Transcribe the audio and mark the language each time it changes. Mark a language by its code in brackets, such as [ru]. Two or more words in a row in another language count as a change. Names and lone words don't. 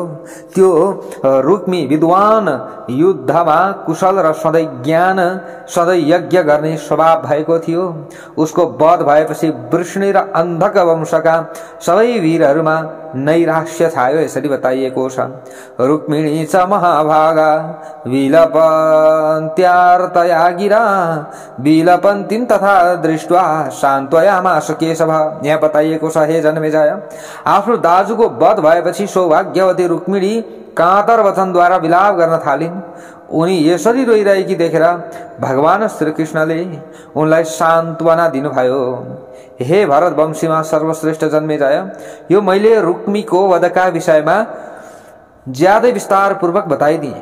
[ne] त्यो रुक्मी विद्वान, युद्धमा कुशल र सधैँ ज्ञान, सधैँ यज्ञ गर्ने स्वभाव भएको थियो। उसको वध भएपछि वृष्णि र अन्धक वंशका सबै वीरहरूमा नैराश्य छायो। यसरी बताइएको छ, [sa] रुक्मिणी च महाभागा विलपन्त्यार्तया गिरा विलपन्तीं तथा दृष्ट्वा सान्त्वयामास केशव। [ne] यहाँ बताइएको छ, हे जन्मेजय, आफ्नो दाजुको वध भएपछि सौभाग्यवती रुक्मिणी कातर वचनद्वारा विलाप गर्न थालिन्। उनी यसरी रोइरहेकी देखेर भगवान श्रीकृष्णले उनलाई सान्त्वना दिनुभयो। हे भरत वंशीमा सर्वश्रेष्ठ जन्मेजय, यो मैले रुक्मीको वधका विषयमा ज्यादै विस्तार पूर्वक बताइदिए।